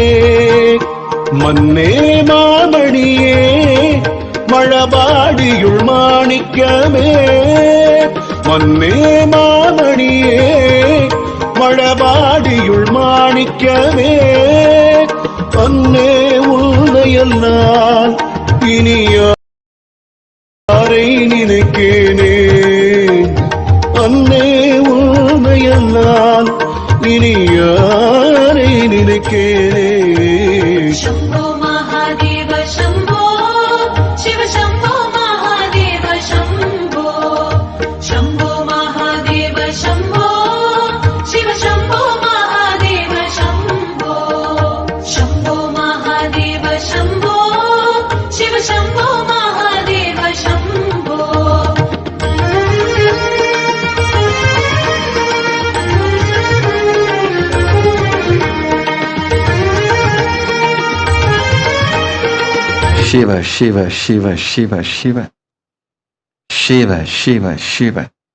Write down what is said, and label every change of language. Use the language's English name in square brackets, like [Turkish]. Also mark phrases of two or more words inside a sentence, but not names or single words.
[Tamil] மன்னே மாமணியே மழபாடியுள் மாணிக்கமே மன்னே மாமணியே மழபாடியுள் மாணிக்கமே அன்னே உன்னையெல்லாம் இனி யாரை நினைக்கேனே அன்னே உன்னையெல்லாம் இனி யாரை நினைக்கேனே [Sanskrit] शंभो महादेव शंभो शिव शंभो महादेव शंभो शंभो महादेव शंभो शिव शंभो महादेव शंभो शंभो महादेव शंभो शिव शंभो महादेव शंभो Shiva, Shiva, Shiva, Shiva, Shiva, Shiva, Shiva, Shiva.